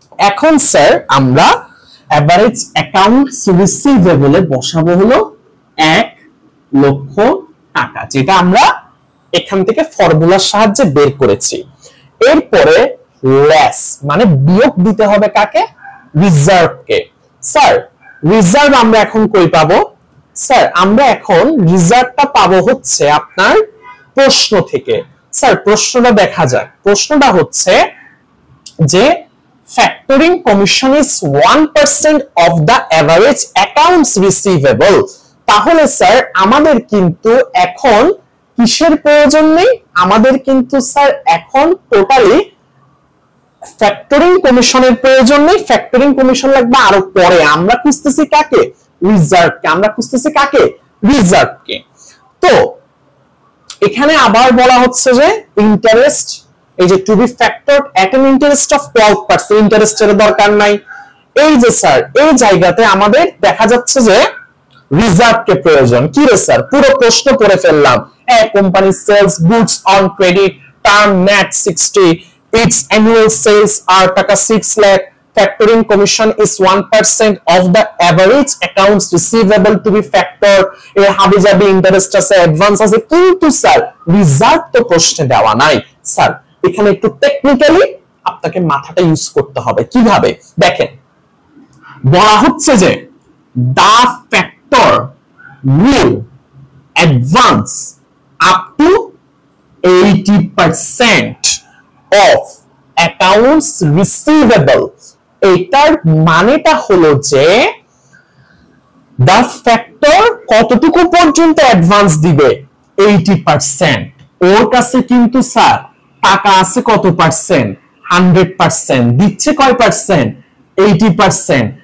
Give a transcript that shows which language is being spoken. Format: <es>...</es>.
<bn>এখন স্যার আমরা average accounts receivable এ বসাবো হলো 1 লক্ষ টাকা, যেটা আমরা এখান থেকে ফর্মুলার সাহায্যে বের করেছি। এরপরে লেস মানে বিয়োগ দিতে হবে কাকে, রিজার্ভকে। স্যার রিজার্ভ আমরা এখন কই পাবো, স্যার আমরা এখন রিজার্ভটা পাবো হচ্ছে আপনার প্রশ্ন থেকে। স্যার প্রশ্নটা দেখা যাক।</bn> <en>প্রশ্নটা হচ্ছে যে factoring commission is 1% of the average accounts receivable।</en> <bn>তাহলে স্যার আমাদের কিন্তু এখন কিসের প্রয়োজন নেই, আমাদের কিন্তু স্যার এখন টোটালি ফ্যাক্টরিং কমিশনের প্রয়োজন নেই। ফ্যাক্টরিং কমিশন লাগবে আরো পরে। আমরা খুঁজতেছি কাকে, রিজার্ভকে। আমরা খুঁজতেছি কাকে, রিজার্ভকে। তো এখানে আবার বলা হচ্ছে যে ইন্টারেস্ট, এই যে two B ফ্যাক্টরড at N interest of 12%, ইন্টারেস্টের দরকার নাই। এই যে স্যার এই জায়গাতে আমাদের দেখা যাচ্ছে যে রিজার্ভকে প্রয়োজন। কি রে স্যার, পুরো প্রশ্ন পড়ে ফেললাম।</bn> <en>A company sells goods on credit, term net 60, its annual sales are taka 6 lakh, factoring commission is 1% of the average accounts receivable to be factored।</en> <bn>এর হাবিজাবি ইন্টারেস্ট আছে, অ্যাডভান্স আছে, কিন্তু স্যার রিজার্ভ তো প্রশ্নে দেওয়া নাই। স্যার এখানে একটু টেকনিক্যালি আপনাকে মাথাটা ইউজ করতে হবে।</bn> <en>কিভাবে দেখেন, বলা হচ্ছে যে the factor will advance up to 80% of accounts receivable।</en> <bn>এটার মানেটা হলো যে the factor কতটুকু পর্যন্ত অ্যাডভান্স দিবে, 80%। ওর কাছে কিন্তু স্যার টাকা আছে কত পার্সেন্ট, 100%। দিচ্ছে কয় পার্সেন্ট, 80%।</bn>